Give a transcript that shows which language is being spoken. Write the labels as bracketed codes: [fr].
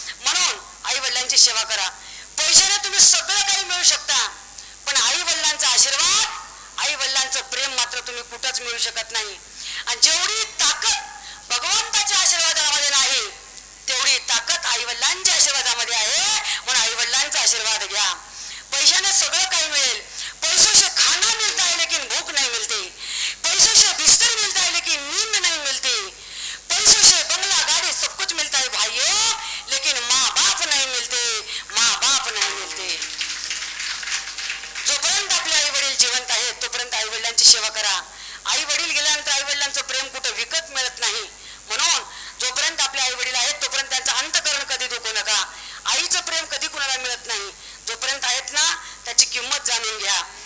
[mr] म्हणून आई वडिलांची सेवा करा. पैशाने तुम्ही सगळं काही मिळू शकता पण आई वडिलांचा आशीर्वाद, आई वडिलांचं प्रेम मात्र तुम्ही कुठंच मिळू शकत नाही. आणि जेवढी ताकद भगवंताच्या आशीर्वादामध्ये नाही तेवढी ताकद आई वडिलांच्या आशीर्वादामध्ये आहे. म्हणून आई वडिलांचा आशीर्वाद घ्या. पैशाने सगळं काही मिळेल. [hi] पैसों से खाना मिलता है लेकिन भूख नहीं मिलती. पैसों से बिस्तर मिलता है लेकिन नींद नहीं मिलती. पैसों से बंगला गाड़ी सब कुछ मिलता है भाइयों लेकिन माँ बाप नहीं मिलते, माँ बाप नहीं मिलते. [mr] जोपर्यंत आपले आई वडील जिवंत आहेत तोपर्यंत आई वडिलांची सेवा करा. आई वडील गेल्यानंतर आई वडिलांचं प्रेम कुठं विकत मिळत नाही. म्हणून जोपर्यंत आपले आई वडील आहेत तोपर्यंत त्यांचं अंतकरण कधी दुखू नका. आईचं प्रेम कधी कुणाला मिळत नाही. जोपर्यंत आहेत ना त्याची किंमत जाणून घ्या.